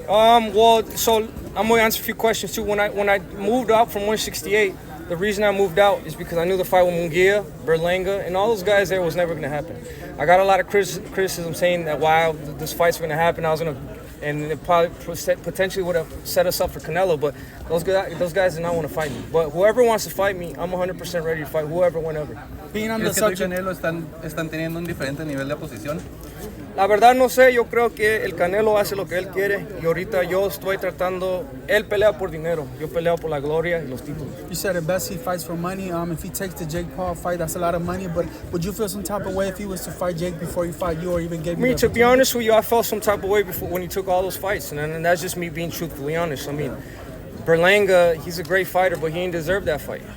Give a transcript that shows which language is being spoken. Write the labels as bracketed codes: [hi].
[en] Well, so I'm going to answer a few questions too. When I moved out from 168, the reason I moved out is because I knew the fight with Munguia, Berlanga, and all those guys there was never going to happen. I got a lot of criticism saying that while this fight's going to happen, I was going to, and it probably potentially would have set us up for Canelo, but those guys did not want to fight me. But whoever wants to fight me, I'm 100% ready to fight whoever, whenever. Being on the [es] ¿Crees que tú y [en] subject, [es] Canelo están teniendo un diferente nivel de oposición? La verdad no sé, yo creo que el Canelo hace lo que él quiere y ahorita yo estoy tratando, él pelea por dinero, yo peleo por la gloria y los títulos. [en] you said at best he fights for money. If he takes the Jake Paul fight, that's a lot of money. But would you feel some type of way if he was to fight Jake before he fight you, or even gave you? To be honest with you, I felt some type of way before when he took all those fights, and that's just me being truthfully honest. I mean, Berlanga, he's a great fighter, but he ain't deserved that fight.